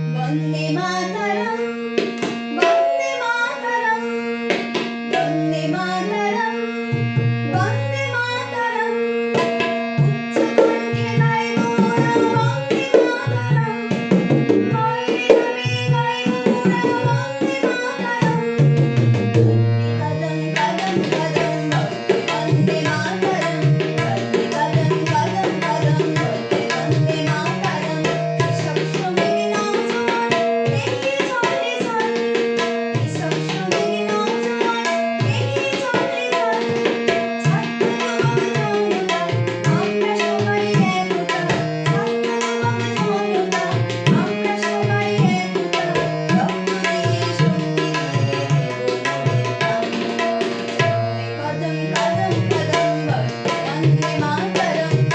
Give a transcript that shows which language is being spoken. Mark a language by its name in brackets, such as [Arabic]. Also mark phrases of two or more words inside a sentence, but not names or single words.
[Sanskrit] वन्दे मातरम् वन्दे मातरम् वन्दे मातरम् वन्दे मातरम् [Bangla] উচ্চকণ্ঠে গাইবো মোরা [Sanskrit] वन्दे मातरम् भैरवी [Bangla] গাইবো মোরা [Sanskrit] वन्दे मातरम् [Bangla] কদম কদম কদম [Sanskrit] वन्दे मातरम् [Bangla] কদম কদম কদম [Sanskrit] वन्दे मातरम् [Bangla] সবসময় নওজোয়ান এগিয়ে চলে চল সবসময় নওজোয়ান এগিয়ে চলে চল ছাত্র যুবক জনতা আমরা সবাই একতা ছাত্র যুবক জনতা আমরা সবাই একতা রক্ত দিয়ে শক্তি দিয়ে কদম কদম কদম [Sanskrit] বন্দে মাতরম